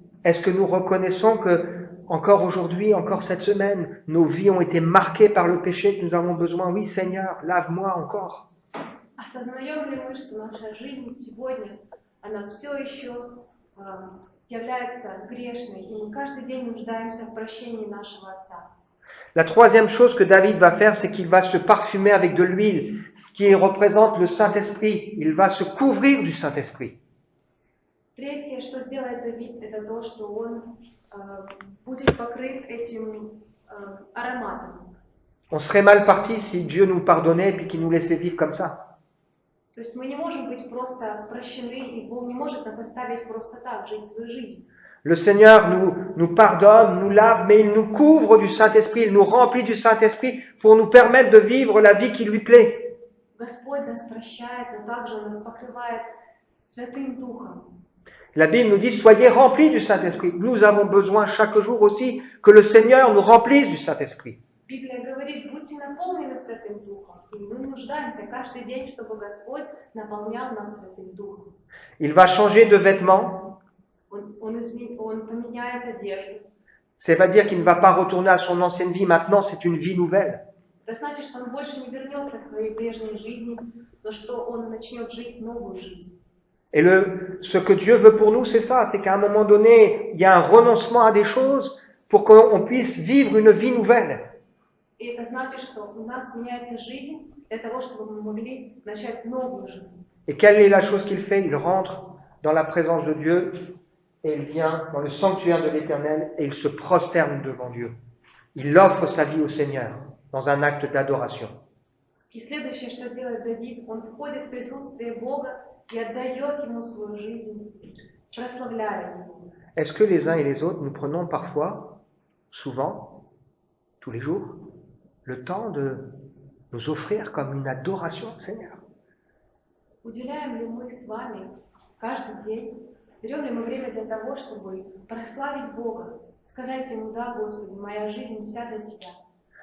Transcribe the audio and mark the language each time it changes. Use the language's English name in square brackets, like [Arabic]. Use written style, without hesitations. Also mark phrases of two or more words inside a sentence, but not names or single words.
[French] Est-ce que nous reconnaissons que, encore aujourd'hui, encore cette semaine, nos vies ont été marquées par le péché, que nous avons besoin, oui Seigneur, lave-moi encore. [Russian] Осознаем ли мы, что наша жизнь сегодня, она все еще является грешной, и мы каждый день нуждаемся в прощении нашего Отца? [French] La troisième chose que David va faire, c'est qu'il va se parfumer avec de l'huile, ce qui représente le Saint-Esprit. Il va se couvrir du Saint-Esprit. [Russian] Третье, что сделает Давид, это то, что он будет покрыт этим ароматом. [French] On serait mal parti si Dieu nous pardonnait et puis qu'il nous laissait vivre comme ça. [Russian] То есть мы не можем быть просто прощены, и Бог не может нас оставить просто так, жить свою жизнь. [French] Le Seigneur nous pardonne, nous lave, mais il nous couvre du Saint-Esprit, il nous remplit du Saint-Esprit pour nous permettre de vivre la vie qui lui plaît. [Russian] Господь нас прощает, но также Он нас покрывает Святым Духом. [French] La Bible nous dit, soyez remplis du Saint-Esprit. Nous avons besoin chaque jour aussi que le Seigneur nous remplisse du Saint-Esprit. [Russian] Библия говорит, будьте наполнены Святым Духом. И мы нуждаемся каждый день, чтобы Господь наполнял нас Святым Духом. [French] Il va changer de vêtements. [Russian] Он поменяет одежду. [French] Ça veut dire qu'il ne va pas retourner à son ancienne vie. Maintenant, c'est une vie nouvelle. [Russian] Это значит, что он больше не вернется к своей прежней жизни, но что он начнет жить новую жизнь. [French] Et ce que Dieu veut pour nous, c'est ça. C'est qu'à un moment donné, il y a un renoncement à des choses pour qu'on puisse vivre une vie nouvelle. [Russian] И это значит, что у нас меняется жизнь для того, чтобы мы могли начать новую жизнь. [French] Et quelle est la chose qu'il fait? Il rentre dans la présence de Dieu et il vient dans le sanctuaire de l'Éternel et il se prosterne devant Dieu. Il offre sa vie au Seigneur dans un acte d'adoration. [Russian] И следующее, что делает Давид, он входит в присутствие Бога и отдает Ему свою жизнь, прославляя Его. [French] Est-ce que les uns et les autres, nous prenons parfois, souvent, tous les jours, le temps de nous offrir comme une adoration au Seigneur? [Russian] Уделяем ли мы с вами каждый день, берем ли мы время для того, чтобы прославить Бога, сказать Ему: да, Господи, моя жизнь вся для Тебя.